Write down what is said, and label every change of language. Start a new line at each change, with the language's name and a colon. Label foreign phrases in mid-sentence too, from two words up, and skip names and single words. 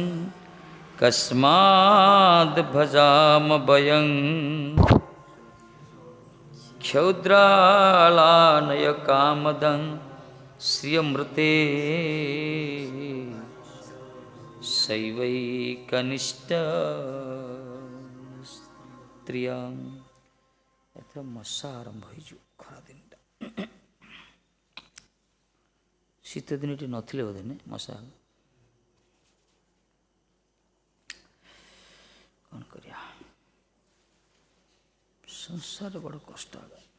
Sanskrit: कस्माद् भजाम वयं क्षौद्रालानय कामदं श्रियमृते शैवैकनिष्ठ स्त्रियां।
Odia: ଏଥର ମଶା ଆରମ୍ଭ ହେଇଯିବ ଖରାଦିନଟା। ଶୀତ ଦିନଟି ନଥିଲେ ବୋଧେ ନେ ମଶା। କ'ଣ କରିବା, ସଂସାରରେ ବଡ଼ କଷ୍ଟ ହେବ।